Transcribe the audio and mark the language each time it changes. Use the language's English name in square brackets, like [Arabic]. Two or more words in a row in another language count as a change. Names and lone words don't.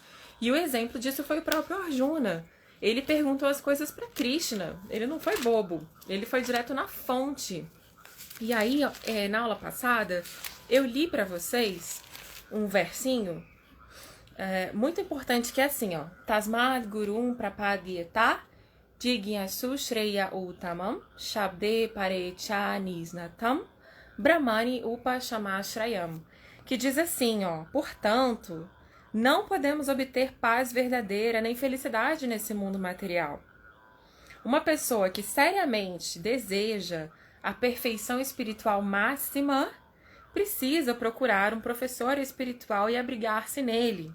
[Portuguese] E o exemplo disso foi o próprio Arjuna. Ele perguntou as coisas para Krishna, ele não foi bobo, ele foi direto na fonte. E aí, na aula passada, eu li para vocês um versinho muito importante que é assim, ó. [Sanskrit] तस्माद् गुरुं प्रपद्येत जिज्ञासु श्रेय उत्तमम् शब्दे परेच निष्णातम् ब्रह्मणि उपशमाश्रयम्, [Portuguese] que diz assim, ó, portanto, não podemos obter paz verdadeira nem felicidade nesse mundo material. Uma pessoa que seriamente deseja a perfeição espiritual máxima precisa procurar um professor espiritual e abrigar-se nele.